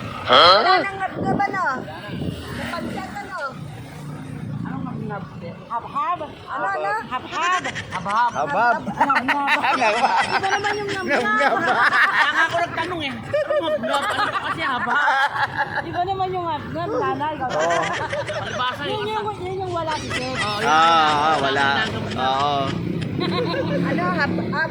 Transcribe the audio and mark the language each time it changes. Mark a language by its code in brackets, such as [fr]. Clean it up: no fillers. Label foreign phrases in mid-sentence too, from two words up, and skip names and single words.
[tl] Wala nang ngab-ngab ano. Napansyang ano. Anong ngab-ngab? Hab-hab. Ano, ano? Hab-hab. Hab-hab. Habab. Ngab-ngab. Iba naman yung ngab-ngab. Tanga ako nagtanong eh. Anong ngab-ngab? Ano kasi hab-hab? Iba naman yung ngab-ngab. Nanay. Palibasa eh. Yun yung wala si Seth. Wala. Oo. Ano, hab-hab.